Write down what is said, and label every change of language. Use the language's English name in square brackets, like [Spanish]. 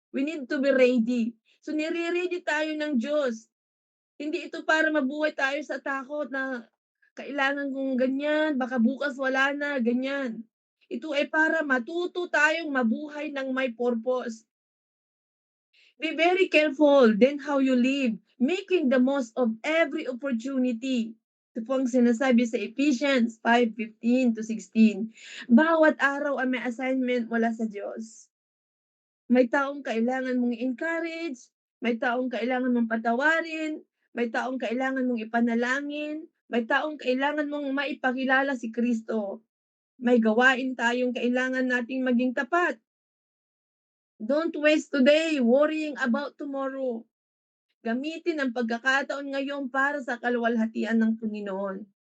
[English] We need to be ready. So [Filipino] nire-ready tayo ng Diyos. Hindi ito para mabuhay tayo sa takot na kailangan kong ganyan, baka bukas wala na, ganyan. Ito ay para matuto tayong mabuhay ng may purpose. [English] Be very careful then how you live, making the most of every opportunity. [Filipino] Ito po ang sinasabi sa Ephesians 5:15-16. Bawat araw ay may assignment mula sa Diyos. May taong kailangan mong encourage, may taong kailangan mong patawarin, may taong kailangan mong ipanalangin, may taong kailangan mong maipakilala si Kristo. May gawain tayong kailangan nating maging tapat. [English] Don't waste today worrying about tomorrow. [Filipino] Gamitin ang pagkakataon ngayon para sa kaluwalhatian ng Panginoon.